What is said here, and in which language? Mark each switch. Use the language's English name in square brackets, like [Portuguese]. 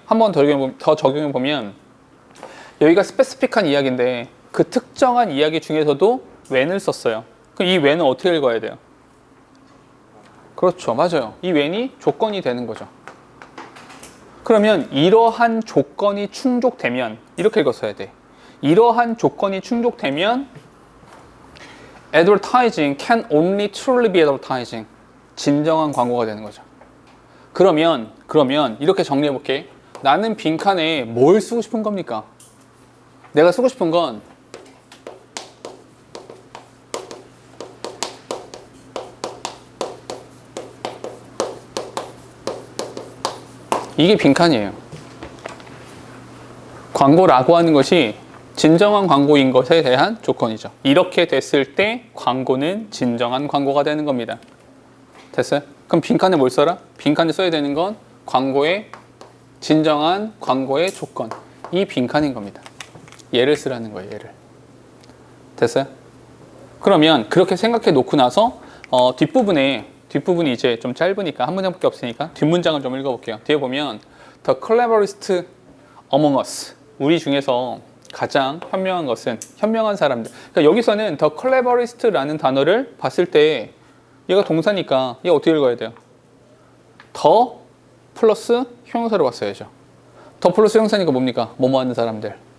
[Korean] 한 번 더 적용해 보면 여기가 스페시픽한 이야기인데 그 특정한 이야기 중에서도 when을 썼어요. 그럼 이 when은 어떻게 읽어야 돼요? 그렇죠. 맞아요. 이 when이 조건이 되는 거죠. 그러면 이러한 조건이 충족되면 이렇게 읽었어야 돼. 이러한 조건이 충족되면 [English] advertising can only truly be advertising. [Korean] 진정한 광고가 되는 거죠. 그러면 이렇게 정리해 볼게. 나는 빈칸에 뭘 쓰고 싶은 겁니까? 내가 쓰고 싶은 건 이게 빈칸이에요. 광고라고 하는 것이 진정한 광고인 것에 대한 조건이죠. 이렇게 됐을 때 광고는 진정한 광고가 되는 겁니다. 됐어요? 그럼 빈칸에 뭘 써라? 빈칸에 써야 되는 건 광고의 진정한 광고의 조건. 이 빈칸인 겁니다. 얘를 쓰라는 거예요. 얘를. 됐어요? 그러면 그렇게 생각해 놓고 나서 뒷부분이 이제 좀 짧으니까 한 문장밖에 없으니까 뒷문장을 좀 읽어볼게요. 뒤에 보면 [English] The cleverest among us. [Korean] 우리 중에서 가장 현명한 것은 현명한 사람들. 그러니까 여기서는 The cleverest라는 단어를 봤을 때 얘가 동사니까 얘 어떻게 읽어야 돼요? 더 플러스 형용사로 봤어야죠. 더 플러스 형용사니까 뭡니까? 뭐뭐 하는 사람들.